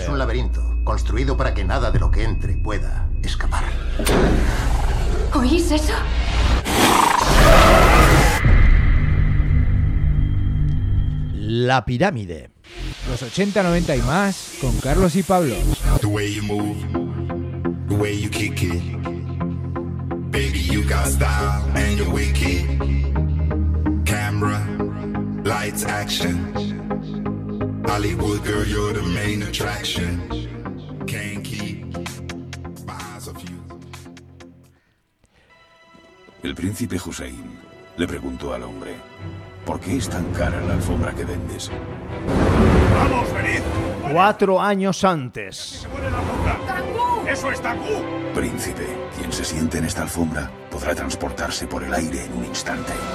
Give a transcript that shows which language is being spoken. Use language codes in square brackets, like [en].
[es] Es un laberinto construido para que nada de lo que entre pueda escapar. ¿Oís eso? La Pirámide. Los 80, 90 y más con Carlos y Pablo. [en] The way you move, the way you kick it. Baby, you got style and you're wicked. Camera, lights, action. Hollywood girl, you're the main attraction. Can't keep my eyes off you. [es] El príncipe Hussein le preguntó al hombre: ¿por qué es tan cara la alfombra que vendes? ¡Vamos, venid! 4 años antes. ¡Eso es Tangú! Príncipe, quien se siente en esta alfombra podrá transportarse por el aire en un instante.